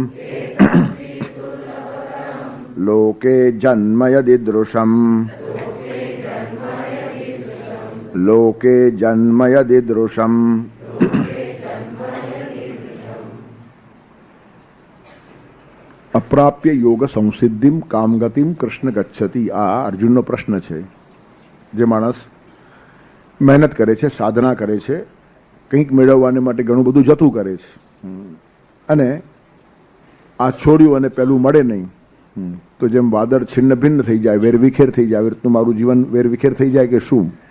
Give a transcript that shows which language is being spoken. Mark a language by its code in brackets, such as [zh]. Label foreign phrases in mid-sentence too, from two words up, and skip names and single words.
[sa] लोके जन्म यदीदृशम् लोके जन्म यदीदृशम् अप्राप्य योग संसिद्धिम कामगतिम कृष्ण गच्छति। [gu] आ अर्जुनનો પ્રશ્ન છે। જે માણસ મહેનત કરે છે, સાધના કરે છે, કંઈક મેળવવાને માટે ઘણું બધું જતું કરે છે અને આ છોડ્યું અને પેલું મળે નહીં તો જેમ વાદળ છિન્ન ભિન્ન થઈ જાય, વેરવિખેર થઈ જાય, આવી રીતનું મારું જીવન વેરવિખેર થઈ જાય કે શું?